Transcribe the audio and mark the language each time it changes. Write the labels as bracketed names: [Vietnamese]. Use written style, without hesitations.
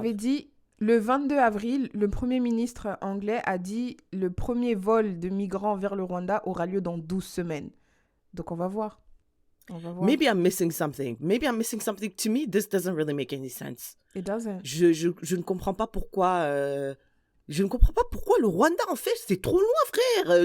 [French] avaient dit, le 22 avril, le Premier ministre anglais a dit le premier vol de migrants vers le Rwanda aura lieu dans 12 semaines. Donc on va voir. On va voir. [English] Maybe I'm missing something. To me, this doesn't really make any sense. It doesn't. [French] Je ne comprends pas pourquoi. Je ne comprends pas pourquoi le Rwanda, en fait, c'est trop loin, frère.